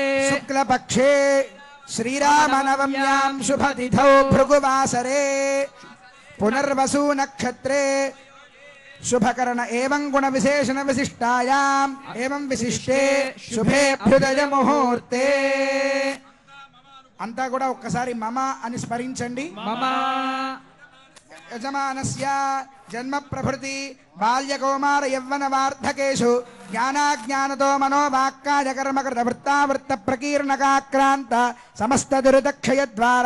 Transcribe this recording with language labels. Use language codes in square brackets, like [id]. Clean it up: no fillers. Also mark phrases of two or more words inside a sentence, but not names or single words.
[sa] शुक्लपक्षे श्रीरामनवम्यां शुभतिथौ भृगुवासरे पुनर्वसु नक्षत्रे शुभकरण एवं गुण विशेषण विशिष्टायाम् एवं विशिष्टे शुभे अभ्युदय मुहूर्ते [te] అంతా కూడా ఒక్కసారి మమ అని స్మరించండి. [sa] మమ యజమానస్య జన్మ ప్రభృతి బాల్య కౌమార యవ్వన వార్ధకేషు జ్ఞానాజ్ఞానతో మనోవాక్కాయ కర్మకృత వృత్తావృత్త ప్రకీర్ణకాక్రాంత సమస్త దురితక్షయ ద్వారా